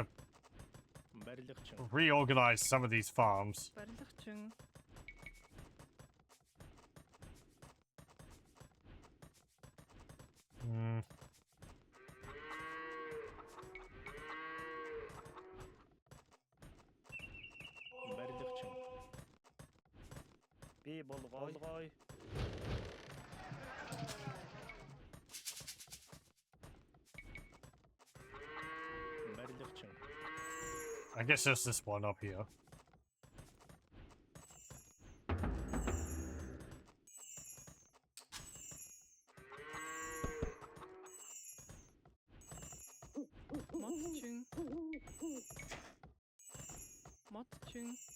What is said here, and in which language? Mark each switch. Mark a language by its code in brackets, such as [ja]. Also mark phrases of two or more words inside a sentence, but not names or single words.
[mn] Барилгачин. [en] reorganize some of these farms. [mn] Барилгачин. Барилгачин. Би болгоё. Барилгачин. [en] I guess there's this one up here. [mn] Мотчин. Мотчин.